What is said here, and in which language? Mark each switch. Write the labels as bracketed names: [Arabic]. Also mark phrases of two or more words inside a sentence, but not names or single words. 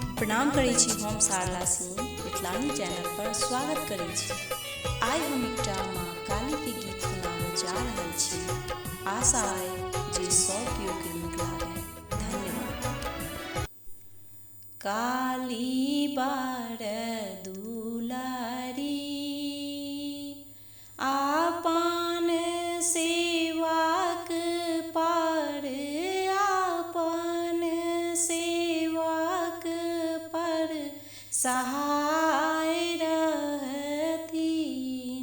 [Maithili] प्रणाम करै छी। हम शारदा सिंह मिथिलानी चैनल पर स्वागत करै छी। आइ हम एकटा माँ काली के गीत सुनाबय जा रहल छी। आशा अइ जे सब केओ के नीक लागय। धन्यवाद। काली बार दुलारी आपन सेवाक पर आपन सेवाक पर सहाय रहथिन।